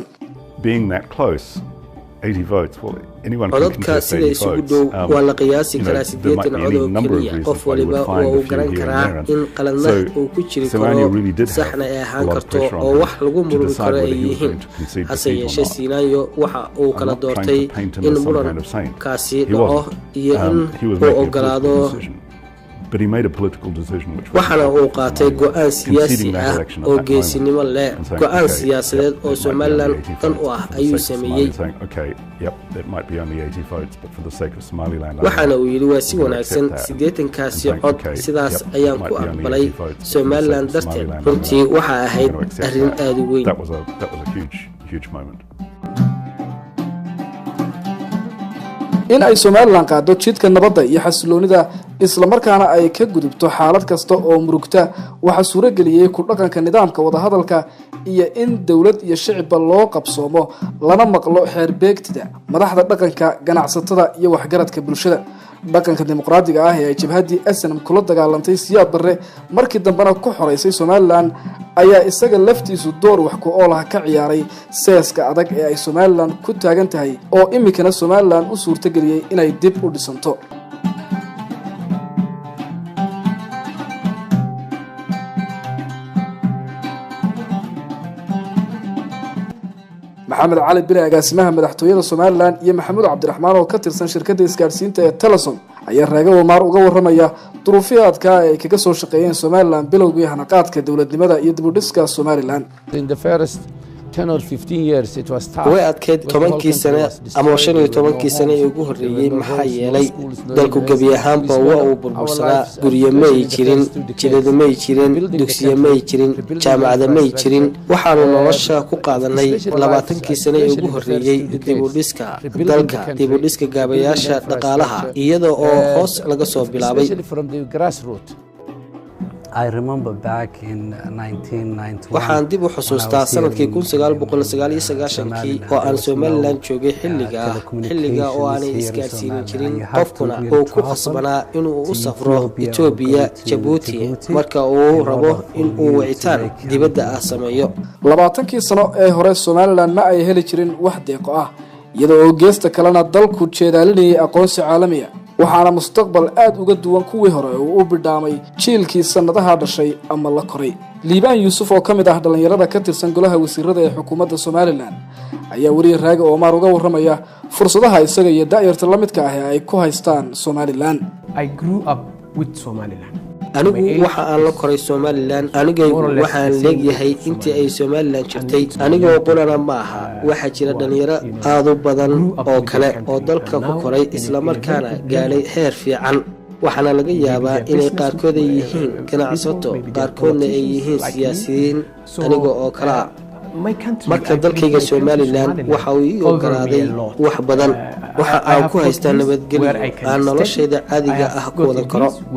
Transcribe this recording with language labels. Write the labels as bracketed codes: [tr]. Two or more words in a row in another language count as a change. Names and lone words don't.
[en] Being that close, 80 votes, well, anyone can [so] codadka sida isugu dhow waa la qiyaasi karaa 80 cod oo kaliya qof waliba uu garan karaa in qaladna uu ku jiri karo saxna ay ahaan karto oo wax lagu muran karo ay yihiin hase yeeshee Siinayo waxa uu kala doortay in muran kaasi dhaco iyo in uu ogolaado [en] But he made a political decision which [so] waxana uu qaatay go'aan siyaasi ah oo geesinimo leh go'aan siyaasadeed oo Somaliland tan u ah ayuu sameeyay [en] okay yep it might be only 80 votes but for the sake of Somaliland [so] waxana uu yiri waa si wanaagsan 80 kaasi cod sidaas ayaan ku aqbalay Somaliland darteed runtii waxa ahayd arrin aad u weyn [en] that was a huge moment [so] in ay Somaliland qaado jidka nabadda iyo xasiloonida isla markaana ay ka gudubto xaalad kasta oo murugta waxa suurageliyay ku dhaqanka nidaamka wada hadalka iyo in dawlad iyo shacab loo qabsoomo lana maqlo xeer beegtida madaxda dhaqanka ganacsatada iyo waxgaradka bulshada dhaqanka dimuqraadiga ah ee jabhadii SNM kula dagaalantay Siyaad Barre markii dambana ku xoreysay Somaliland ayaa isaga laftiisu door wax ku oolaha ka ciyaaray seeska adag ee ay Somaliland ku taagan tahay oo imikana Somaliland u suurtageliyay inay dib u dhisanto محمد علي بن agaasimaha madaxtooyada Somaliland iyo Maxamuud Cabdiraxmaan oo ka tirsan shirkadda isgaarsiinta ee Telesom ayaa raaga Omar uga waramaya duruufiyaadka ay kaga soo shaqeeyeen Somaliland bilowgii hanaqaadka dawladnimada iyo dib u dhiska Somaliland [en] in the first 10 or 15 years it was tough [so] way adkeyd 10 sano ama 15 sano ee ugu horeeyay maxaa yeelay dalku gabi ahaanba waa uu burbursanaa guriyo ma jirin jidada ma jirin dugsiyo ma jirin jaamacada ma jirin waxaanu nolosha ku qaadanay 20 sano ee ugu horeeyay dib u dhiska dalka dib u dhiska gaabayaasha dhaqaalaha iyada oo hoos laga soo bilaabay [en] from the grassroots I remember back in 1991 [so] waxaan dib u xusuustaa sanadkii 1999 oo aan Somaliland joogay xilliga oo aanay isgaarsiin jirin qofkuna uu ku khasbanaa inuu u safro Ethiopia Djibouti marka uu rabo in uu wicitaan dibadda ah sameeyo 20 sano ee hore Somaliland ma ay heli jirin wax deeqo ah iyadoo oo geesta kalena dalku jeedaalinayay aqoonsi caalami ah waxaana mustaqbal aad uga duwan kuwii hore oo u bidhaamay jiilkii sanadaha dhashay ama la koray Liibaan Yuusuf oo kamid ah dhalinyarada ka tirsan golaha wasiirada ee xukuumadda Somaliland ayaa wariyay raaga Omar uga waramaya fursadaha isaga iyo daayirta la midka ah ee ay ku haystaan Somaliland [en] I grew up with Somaliland [so] anigu waxa aan la koray Somaliland anigay waxaan leeyahay intii ay Somaliland jirtay anigoo qolana ma aha waxa jira dhalinyaro aad u badan oo kale oo dalka ku koray isla markaana gaaray heer fiican waxaana laga yaabaa inay qaarkood ay yihiin ganacsato qaarkoodna ay yihiin siyaasiyiin aniga oo kala marka dalkayga Somaliland waxa uu ii ogolaaday wax badan waxa aan ku haystaa nabadgelyo aan noloshayda caadiga ah ku wada karo